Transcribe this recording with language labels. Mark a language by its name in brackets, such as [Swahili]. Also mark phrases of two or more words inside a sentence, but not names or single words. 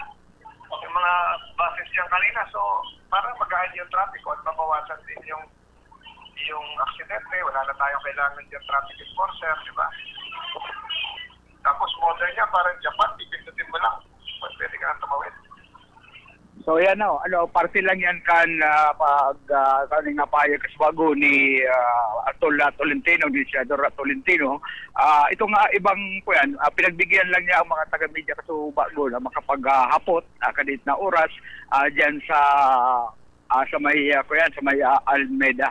[Filipino] Yung mga buses dyan kanina, so para mag-aayos yung traffic at mabawasan din yung aksidente, wala na tayong kailangan dyan [English] traffic enforcer, [Filipino] di ba? Tapos modern niya, parang Japan, pipindutin mo lang, pwede ka na tumawid. So yan parte lang yan [Bikol] kaning napayag kasbago [Filipino] ni Tolentino, ni Senador Tolentino. Ito nga ibang pinagbigyan lang niya ang mga taga-media [Bikol] kasbago na makapaghapot kadit [Filipino] na oras diyan sa may Almeda.